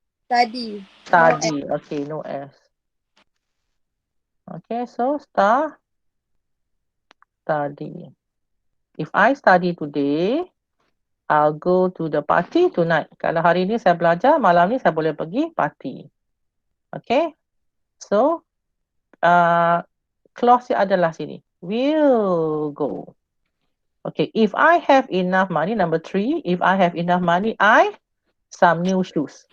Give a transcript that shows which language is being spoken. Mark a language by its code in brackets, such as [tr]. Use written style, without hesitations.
[en] Study. study. Okay, no S. Okay, so study. If I study today, I'll go to the party tonight. [ms] Kalau hari ni saya belajar, malam ni saya boleh pergi party. Okay, so clause dia adalah sini. [en] Will go. Okay, if I have enough money, number 3, if I have enough money, I some new shoes.